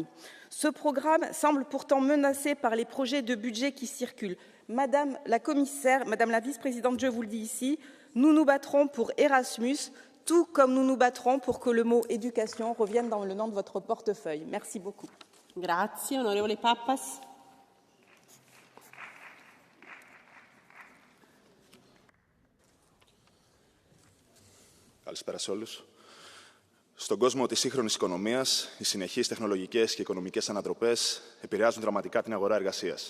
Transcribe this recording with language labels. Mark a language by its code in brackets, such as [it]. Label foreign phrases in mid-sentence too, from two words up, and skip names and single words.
[fr] Ce programme semble pourtant menacé par les projets de budget qui circulent. Madame la commissaire, Madame la vice-présidente, je vous le dis ici, nous nous battrons pour Erasmus, tout comme nous nous battrons pour que le mot éducation revienne dans le nom de votre portefeuille. Merci beaucoup. [it] Grazie, onorevole Pappas. [el] Καλησπέρα σε όλους. Στον κόσμο της σύγχρονης οικονομίας, οι συνεχείς τεχνολογικές και οικονομικές ανατροπές επηρεάζουν δραματικά την αγορά εργασίας.